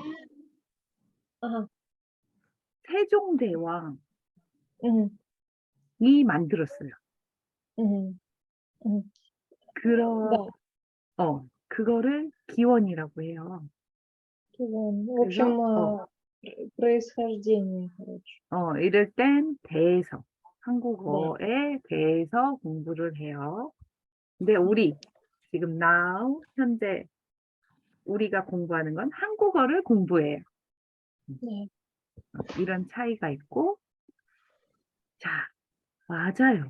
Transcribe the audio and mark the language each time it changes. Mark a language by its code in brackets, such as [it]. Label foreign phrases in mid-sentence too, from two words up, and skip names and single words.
[ko] 아하, 세종대왕이 음, 만들었어요. 음, 음. 그러, [ru] Да, [ko] 그거를 기원이라고 해요. 기원. [ru] В [ko] 그래서, [ru] общем, происхождение, короче. [ko] 이럴 땐 대해서, 네. 한국어에 대해서 공부를 해요. 근데 네. 우리, 지금 now, 현재 우리가 공부하는 건 한국어를 공부해요. 네. 이런 차이가 있고, 자, 맞아요.